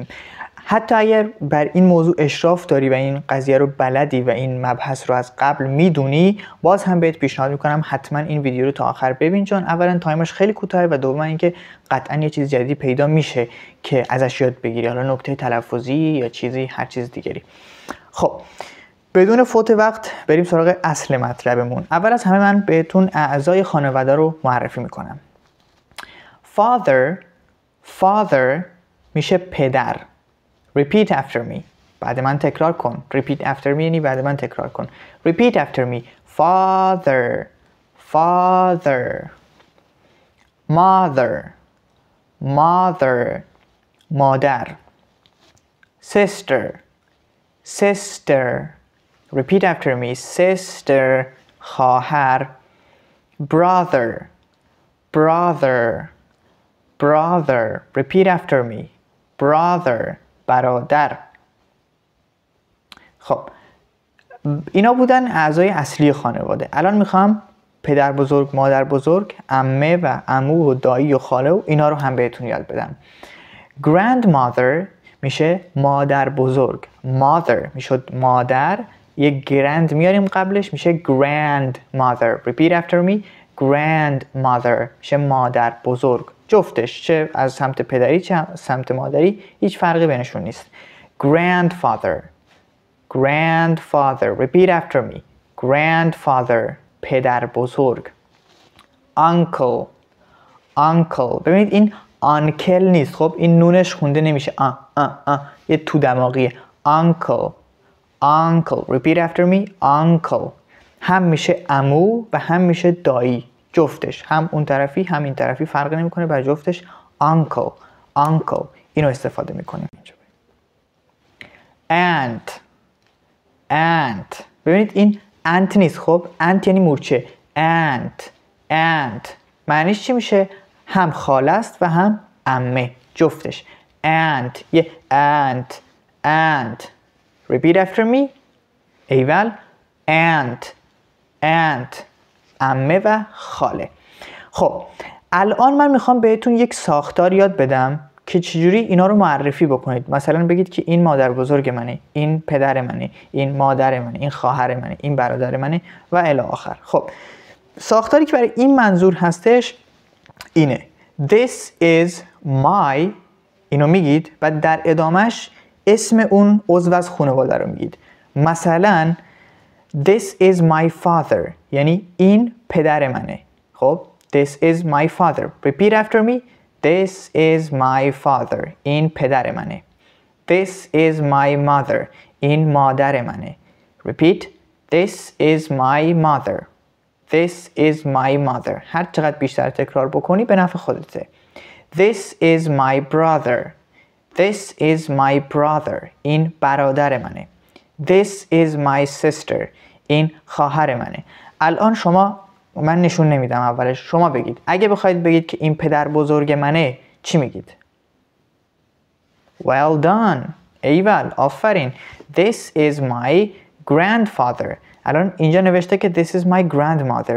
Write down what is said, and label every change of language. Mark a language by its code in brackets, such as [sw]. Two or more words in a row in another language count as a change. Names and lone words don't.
[fa] حتی اگر بر این موضوع اشراف داری و این قضیه رو بلدی و این مبحث رو از قبل میدونی، باز هم بهت پیشنهاد میکنم حتما این ویدیو رو تا آخر ببین، چون اولا تایمش خیلی کوتاهه و دوما اینکه قطعا یه چیز جدیدی پیدا میشه که ازش یاد بگیری، حالا نکته تلفظی یا چیزی هر چیز دیگری. خب بدون فوت وقت بریم سراغ اصل مطلبمون. اول از همه من بهتون اعضای خانواده رو معرفی میکنم. Father میشه پدر. [en] Repeat after me. [fa] بعد من تکرار کن. [en] Repeat after me [fa] یعنی بعد من تکرار کن. [en] Repeat after me. Father. Mother. [fa] مادر. Sister. [en] Repeat after me. Sister. خواهر. Brother. Repeat after me. Brother. [fa] برادر. خب اینا بودن اعضای اصلی خانواده. الان میخوام پدر بزرگ، مادر بزرگ، عمه و عمو و دایی و خاله و اینا رو هم بهتون یاد بدم. Grandmother میشه مادر بزرگ. Mother میشه مادر، یه grand میاریم قبلش میشه grandmother. [en] Repeat after me. [fa] Grandmother میشه مادر بزرگ. جفتش چه از سمت پدری چه از سمت مادری هیچ فرقی بینشون نیست. [en] Grandfather. Repeat after me. Grandfather. [fa] پدر بزرگ. Uncle. ببینید این uncle نیست. خب این نونش خونده نمیشه. یه تو دماغیه. [en] Uncle. Repeat after me. Uncle. [fa] هم میشه عمو و هم میشه دایی. جفتش هم اون طرفی هم این طرفی فرق نمیکنه، برای جفتش uncle. اینو استفاده میکنیم. aunt. ببینید این aunt نیست. خب aunt یعنی مورچه. aunt معنیش چی میشه؟ هم خاله است و هم عمه. جفتش aunt. یه aunt. [en] Repeat after me. [fa] ایول. aunt عمه و خاله. خب الان من میخوام بهتون یک ساختار یاد بدم که چجوری اینا رو معرفی بکنید. مثلا بگید که این مادر بزرگ منه، این پدر منه، این مادر منه، این خواهر منه، این برادر منه و الی آخر. خب ساختاری که برای این منظور هستش اینه. [en] This is my. [fa] اینو میگید و در ادامهش اسم اون عضو از خانواده رو میگید. مثلا [en] This is my father [fa] یعنی این پدر منه. [en] خب This is my father. Repeat after me. This is my father. [fa] این پدر منه. [en] This is my mother. [fa] این مادر منه. [en] Repeat. This is my mother. [fa] هر چقدر بیشتر تکرار بکنی به نفع خودته. [en] This is my brother. [fa] این برادر منه. [en] This is my sister. [fa] این خواهر منه. الان من نشون نمیدم اولش، شما بگید. اگه بخواید بگید که این پدر بزرگ منه چی میگید؟ [en] Well done. [fa] ایول، آفرین. [en] This is my grandfather. [fa] الان اینجا نوشته که [en] this is my grandmother.